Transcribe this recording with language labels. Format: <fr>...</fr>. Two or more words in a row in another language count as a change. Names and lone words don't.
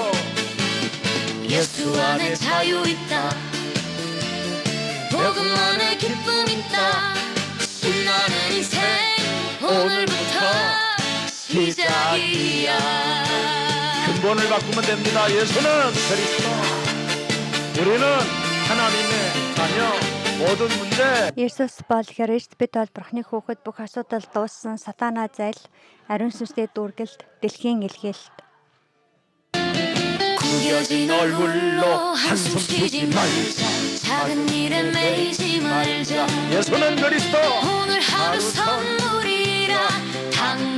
<ko>예수 안에 자유 있다. 복음 안에 기쁨 있다. 신나는 인생 오늘부터 시작이야. 근본을 바꾸면 됩니다. 예수는 그리스도. 우리는 하나님의 자녀. 모든 문제.</ko> <mn>Есүс бол Христ, бид бол Бурхны хүүхэд, бүх асуудал дууссан, сатанаа зайл, ариун сүнстэй дүүргэлт, дэлхийн илгээлт.</mn> <ko>구겨진 얼굴로 한숨 쉬지 말자. 작은 일에 매이지 말자. 예수는 그리스도. 오늘 하루 선물이라 다</ko>